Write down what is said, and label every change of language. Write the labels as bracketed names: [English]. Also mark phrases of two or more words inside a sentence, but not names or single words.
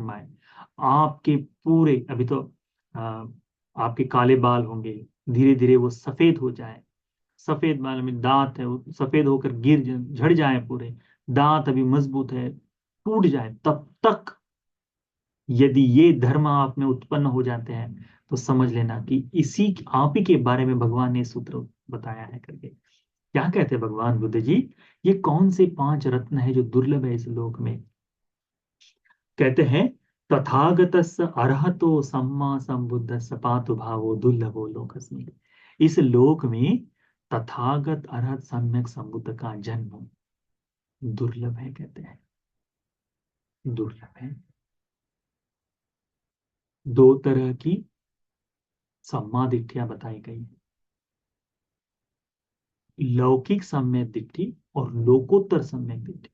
[Hindi] पाए, आपके पूरे अभी तो आ, आपके काले बाल होंगे, धीरे धीरे वो सफेद हो जाए, सफेद बाल में दांत है वो सफेद होकर झड़ जाए पूरे, दांत अभी मजबूत है टूट जाए, तब तक यदि ये धर्म आप में उत्पन्न हो जाते हैं तो समझ लेना कि इसी आप ही के बारे में भगवान ने सूत्र बताया है करके। क्या कहते हैं भगवान बुद्ध जी, ये कौन से 5 रत्न है जो दुर्लभ है इस लोक में। कहते हैं [Pali] तथागतस्य अरहतो सम्मा संबुद्धस्य पातु भावो दुर्लभो लोकस्मिन्। [Hindi] इस लोक में तथागत अरहत सम्यक संबुद्ध का जन्म दुर्लभ है कहते हैं, दुर्लभ है। 2 तरह की सम्मा दिट्ठियां बताई गई हैं, लौकिक सम्यक दिट्ठि और लोकोत्तर सम्यक दिट्ठि।